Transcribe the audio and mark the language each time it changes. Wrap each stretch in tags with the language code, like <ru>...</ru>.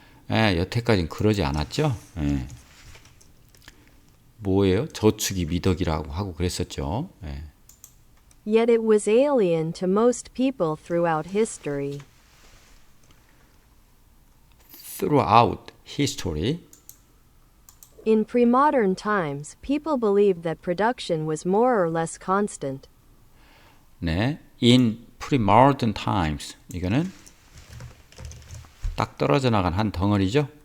<ko>여태까지는 그러지 않았죠. 뭐예요? 저축이 미덕이라고 하고 그랬었죠.</ko> <en>Yet it was alien to most people throughout history. Throughout history In pre-modern times, people believed that production was more or less constant.</en> <ko>네,</ko> <en>in pre-modern times</en> <ko>이거는 딱 떨어져 나간 한 덩어리죠.</ko>